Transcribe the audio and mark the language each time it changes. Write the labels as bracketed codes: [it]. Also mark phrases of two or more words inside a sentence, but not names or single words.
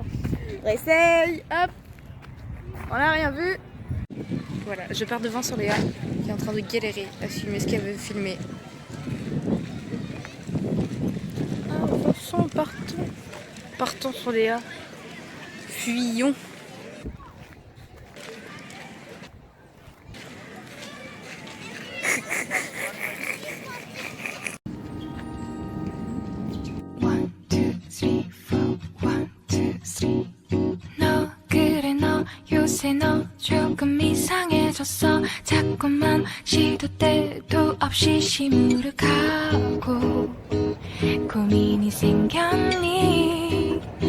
[fr] Réessaye. Hop. On n'a rien vu. Voilà, je pars devant sur Léa qui est en train de galérer à filmer ce qu'elle veut filmer. Attention, partons. Partons sur Léa. Fuyons. [ko] 너 그래 너 요새 너 조금 이상해졌어 자꾸만 시도 때도 없이 시무룩하고 고민이 생겼니